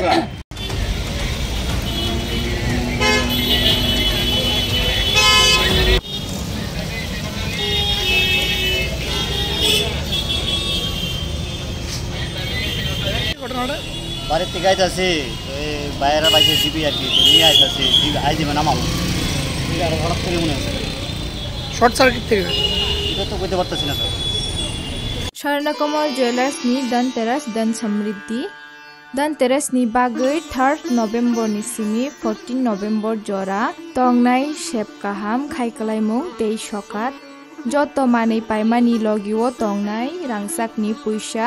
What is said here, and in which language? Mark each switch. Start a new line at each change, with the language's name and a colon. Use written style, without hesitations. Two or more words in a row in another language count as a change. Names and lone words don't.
Bangla: বাড়ির থেকে আইতাছি বাইরে বাইরে দিবি আর কি নিয়ে আইতাছি আই দিবে নামাবো আর হঠাৎ করে মনে হচ্ছে শর্ট সার্কিট থেকে এটা তো কইতে পারতেছি না স্যার
Kok Borok: Swarnakmal Jewelers ni Dhanteras Dan Samriddhi Dhanteras ni bagui 3rd November ni simi 14 November jora tongnai shepkaham khaikalaimung tei sokat joto manei paimani logiwo tongnai rangsakni puisa